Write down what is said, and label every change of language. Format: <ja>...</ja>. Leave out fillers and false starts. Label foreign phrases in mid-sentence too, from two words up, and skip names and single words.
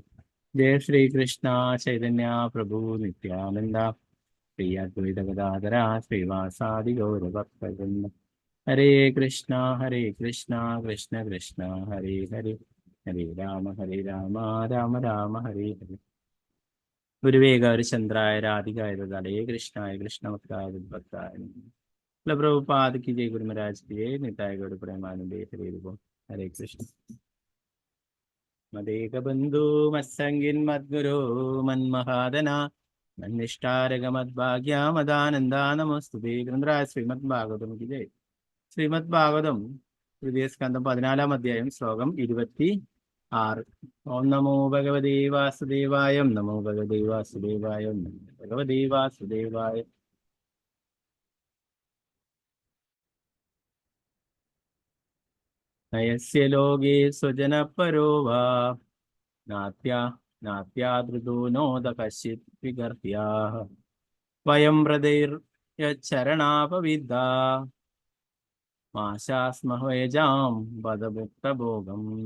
<sa>ജയ ശ്രീകൃഷ്ണ ചൈതന്യ പ്രഭു നിത്യാനന്ദ ശ്രീ അദ്വൈത ഗദാധര ശ്രീവാസാദി ഗൗരഭക്തവൃന്ദ. ഹരേ കൃഷ്ണ കൃഷ്ണ കൃഷ്ണ ഹരേ ഹരേ, ഹരേ രാമ രാമ രാമ ഹരേ ഹരേ. ഗുരുവേ ഗൗരചന്ദ്രായ രാധികായ തലേ കൃഷ്ണായ കൃഷ്ണഭക്തായ ഭക്തായ.</sa> <hi>പ്രഭുപാദ की जय, गुरु महाराज की जय,</hi> <bn>নিতাই গৌর প্রেমানন্দে হরে রূপ.</bn> <hi>हरे कृष्ण.</hi> <sa>मदेक बंधु मत्संगिन मद्गुरु मन्महादना मन्निष्ठारग मद्भाग्या मदानंदा नमोस्तुते.</sa> <hi>ഗ്രന്ഥരാജ ശ്രീമദ് ഭാഗവതം की जय.</hi> <ml>ശ്രീമദ് ഭാഗവതം തൃതീയ സ്കന്ധം 14-ാം അധ്യായം ശ്ലോകം 26.</ml> <sa>ഓം നമോ ഭഗവതേ വാസുദേവായ, നമോ ഭഗവതേ വാസുദേവായ, നമോ ഭഗവതേ വാസുദേവായ. നയസ്യ ലോകേ സ്വജനപരോ വാ നാത്യാദൃതോ നോദ കശ്ചിത് വിഗർഹ്യാഃ വയം വ്രതൈർയച്ചരണാപവിദ്ധാ മാശാസ്മഹേജാം ബദമുക്തഭോഗം.</sa>